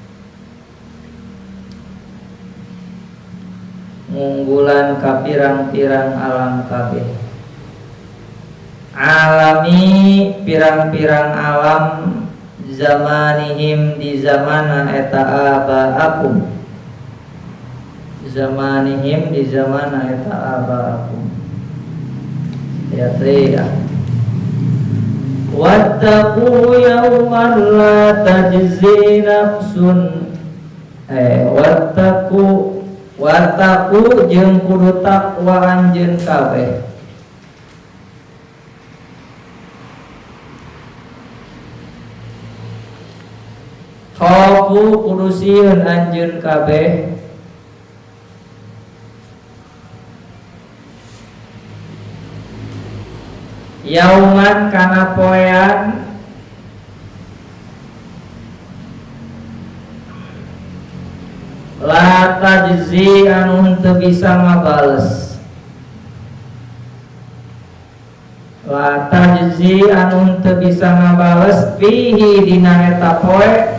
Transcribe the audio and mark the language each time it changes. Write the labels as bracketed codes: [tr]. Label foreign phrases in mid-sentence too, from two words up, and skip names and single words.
[su] ngunggulan kapirang-pirang alam kabeh, alami pirang-pirang alam, zamanihim di zamana eta abaakum, zamanihim di zamana eta abaakum, ya triya. [ar] Wattaqu yawman la tajzi nafsun, [su] wattaqu jeung kudu takwa anjeun kabeh, khaufu kudu sieun anjeun kabeh, yauman kana poean, [ar] la tajzi [su] anu henteu bisa ngabales, [ar] la tajzi [su] anu henteu bisa ngabales fihi dina eta poe,